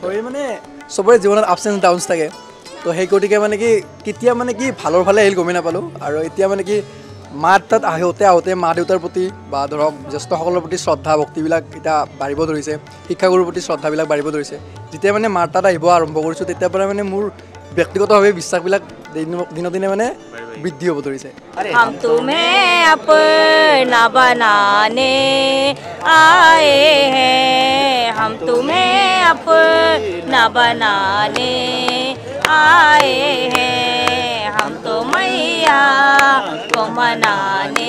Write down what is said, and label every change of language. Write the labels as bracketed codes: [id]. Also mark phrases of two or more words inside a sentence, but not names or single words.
[as] মানে চবৰে জীৱনত [en] ups and downs [as] থাকে তো সেই গতিকে মানে কি কেতিয়া মানে কি ভালৰ ফালে আহিল গমেই নাপালোঁ আৰু এতিয়া মানে কি মা তাত আহোঁতে মা দেউতাৰ প্ৰতি বা ধৰক জ্যেষ্ঠসকলৰ প্ৰতি শ্ৰদ্ধা ভক্তিবিলাক এতিয়া বাঢ়িব ধৰিছে শিক্ষাগুৰুৰ প্ৰতি শ্ৰদ্ধাবিলাক বাঢ়িব ধৰিছে যেতিয়া মানে মাৰ তাত আহিব আৰম্ভ কৰিছোঁ তেতিয়াৰ পৰা মানে মোৰ ব্যক্তিগতভাৱে বিশ্বাসবিলাক দিনক দিনে মানে বৃদ্ধি হ'ব ধৰিছে [hi] हम तुम्हें अपना बनाने आए हैं हम तुम्हें अपना बनाने आए हैं हम तो मैया को मनाने